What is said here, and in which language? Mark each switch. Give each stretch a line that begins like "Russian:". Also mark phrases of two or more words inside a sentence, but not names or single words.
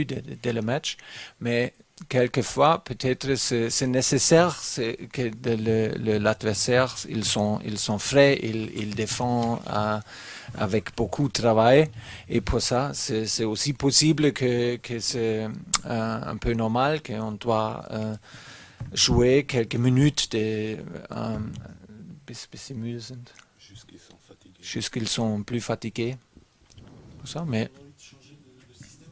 French: de le match, mais quelquefois peut-être c'est nécessaire que l'adversaire ils sont frais, ils défendent avec beaucoup de travail, et pour ça c'est aussi possible que c'est un peu normal qu'on doit jouer quelques minutes
German: bis sie müde sind.
French: Jusqu'ils sont plus fatigués. Pour ça, mais